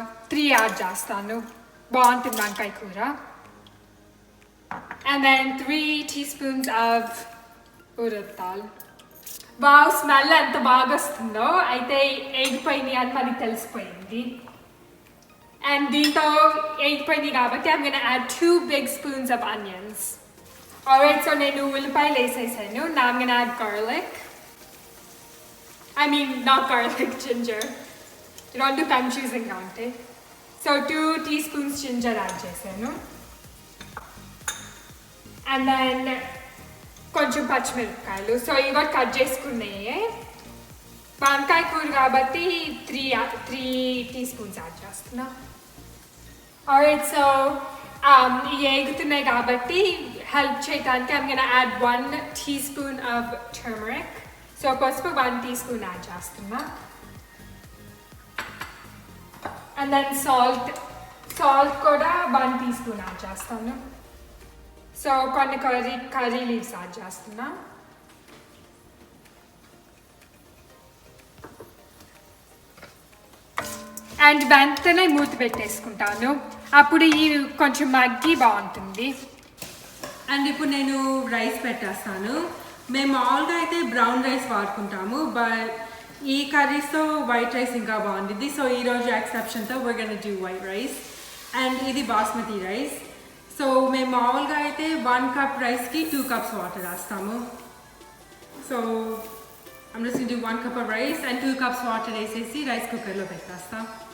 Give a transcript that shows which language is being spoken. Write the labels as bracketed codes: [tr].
[te] 3 add చేస్తాను, బాగుంటుంది వంకాయ కూర. And then 3 teaspoons of urad dal. బాగా స్మెల్ ఎంత బాగా వస్తుందో, అయితే ఎగిపోయింది అని మనకి తెలిసిపోయింది. [en] and [te] దీంతో ఎగిపోయింది కాబట్టి [en] I'm gonna add 2 big spoons of onions. [te] Alright, so నేను ఉల్లిపాయలు వేసేసాను. [en] Now I'm gonna add garlic. I mean, not garlic, ginger. [te] రెండు కన్ఫ్యూజింగ్గా ఉంటాయి. సో 2 teaspoons జింజర్ యాడ్ చేశాను. అండ్ దెన్ కొంచెం పచ్చిమిరపకాయలు. సో ఇవి కూడా కట్ చేసుకున్నాయి. వంకాయ కూర కాబట్టి 3 teaspoons యాడ్ చేస్తున్నా. ఆల్రైట్, సో ఇవి ఏగుతున్నాయి కాబట్టి హెల్ప్ చేయడానికి [en] I'm gonna add 1 teaspoon of turmeric. [te] So పసుపు 1 teaspoon యాడ్ చేస్తున్నా. అండ్ దెన్ సాల్ట్ కూడా 1 teaspoon యాడ్ చేస్తాను. సో కొన్ని కర్రీ లీవ్స్ యాడ్ చేస్తున్నా. అండ్ వెంటనే మూత పెట్టేసుకుంటాను, అప్పుడు ఈ కొంచెం మగ్గి బాగుంటుంది. అండ్ ఇప్పుడు నేను రైస్ పెట్టేస్తాను. మేము మామూలుగా అయితే బ్రౌన్ రైస్ వాడుకుంటాము, బట్ ఈ కర్రీస్తో వైట్ రైస్ ఇంకా బాగుంటుంది. [en] so [te] ఈరోజు ఎక్సెప్షన్తో [en] we're gonna do white rice. [te] And ఇది బాస్మతి రైస్. సో మేము మామూలుగా అయితే 1 cup రైస్కి 2 cups వాటర్ వేస్తాము. [en] so I'm just gonna do 1 cup of rice and 2 cups water [te] వేసేసి రైస్ కుక్కర్లో పెట్టేస్తాం.